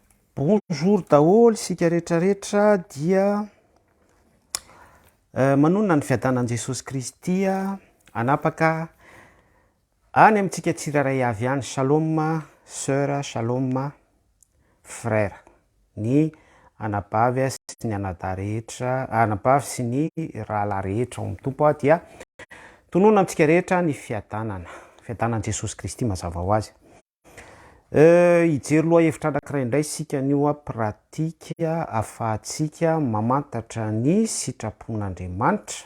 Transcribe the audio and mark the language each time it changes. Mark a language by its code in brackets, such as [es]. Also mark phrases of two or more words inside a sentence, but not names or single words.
[mg] Bonjour daholo sika rehetrarehetra dia manonona ny fiadanan'i Jesosy Kristy anapaka any amintsika tsiraray avy any. [fr] Shalom sœur, shalom frère, [mg] ny anabavy sy ny anadahy rehetra, anabavy sy ny rahalahy rehetra ao amin'ny tompo dia tonoina amintsika rehetra ny fiadanan'i Jesosy Kristy mazava ho azy. Ijery loha hevitra anankiray indray sika nio pratika ahafahantsika mamantatra ny sitrapon'Andriamanitra